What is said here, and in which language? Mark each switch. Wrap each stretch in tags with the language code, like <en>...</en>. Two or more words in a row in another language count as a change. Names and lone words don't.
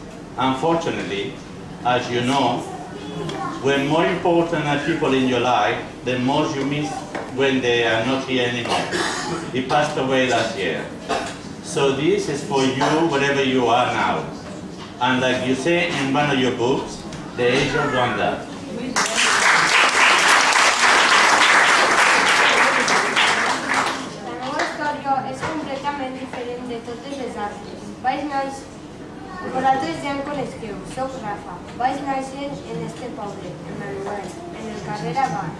<en>Unfortunately, as you know, when more important are people in your life, the most you miss when they are not here anymore. He passed away last year. So this is for you, wherever you are now. And like you say in one of your books, the age of wonder.</en> <ca>La meva història és completament diferent de totes les altres. Vaig néixer... Vosaltres ja em coneixeu, soc Rafa. Vaig néixer en este poble, en Manuel, en el carrer Abad.</ca>